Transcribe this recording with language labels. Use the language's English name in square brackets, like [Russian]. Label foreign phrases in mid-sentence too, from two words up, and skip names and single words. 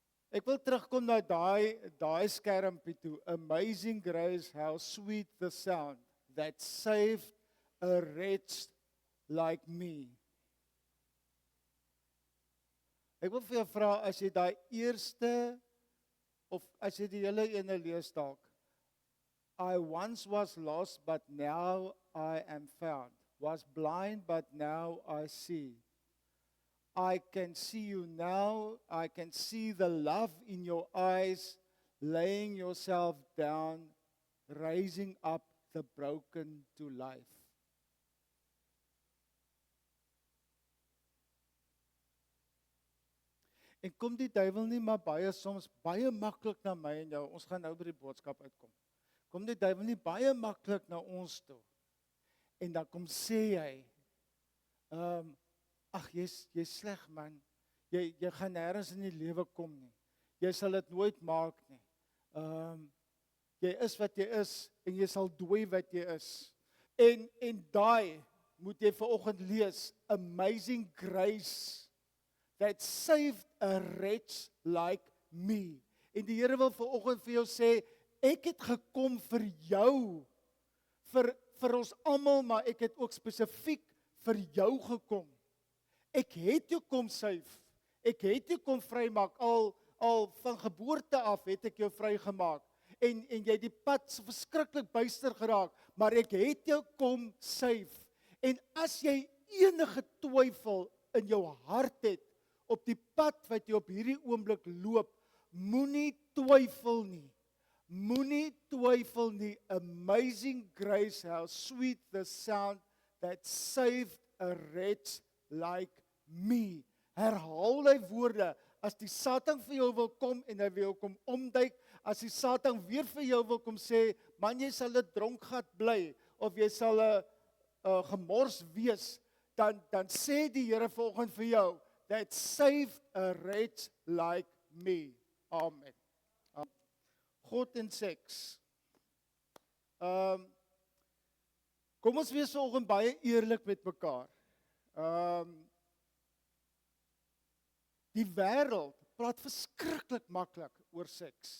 [Afrikaans] Ek wil terugkom na daai skermpie toe. [English] Amazing grace, how sweet the sound that saved a wretch like me. [Afrikaans] Ek wil vir jou vra, as jy daai eerste, of as jy die hele ene lees dalk, [English] I once was lost, but now I am found. Was blind, but now I see. I can see you now. I can see the love in your eyes, laying yourself down, raising up the broken to life. [Afrikaans] En kom die duiwel nie maar soms baie maklik na my en jou. Ons gaan nou by die boodskap uitkom. Kom die duiwel nie baie maklik na ons toe. En dan kom sê hy, ag jy's sleg man. Jy gaan nêrens in die lewe kom nie. Jy sal dit nooit maak nie. Jy is wat jy is en jy sal dooi wat jy is. En daai moet jy vanoggend lees, [English] amazing grace that saved a wretch like me. [Afrikaans] En die Here wil vanoggend vir jou sê, ek het gekom vir jou, vir ons almal, maar ek het ook spesifiek vir jou gekom. Ek het jou kom save. Ek het jou kom vrymaak. Al van geboorte af het ek jou vrygemaak. En jy het die pad so verskriklik byster geraak, maar ek het jou kom save. En as jy enige twyfel in jou hart het op die pad wat jy op hierdie oomblik loop, moenie twyfel nie. Moenie twyfel nie. [English] Amazing grace, how sweet the sound that saved a wretch like me. [Afrikaans] Herhaal die woorde. As die Satan vir jou wil kom en hy wil jou kom omduik, as die Satan weer vir jou wil kom sê, man jy sal 'n dronkgat bly, of jy sal 'n gemors wees, dan sê die Here vanoggend vir jou, [English] that saved a wretch like me. [Afrikaans] Amen. God en seks. Kom ons wees vanoggend baie eerlik met mekaar. Die wêreld praat verskriklik maklik oor seks.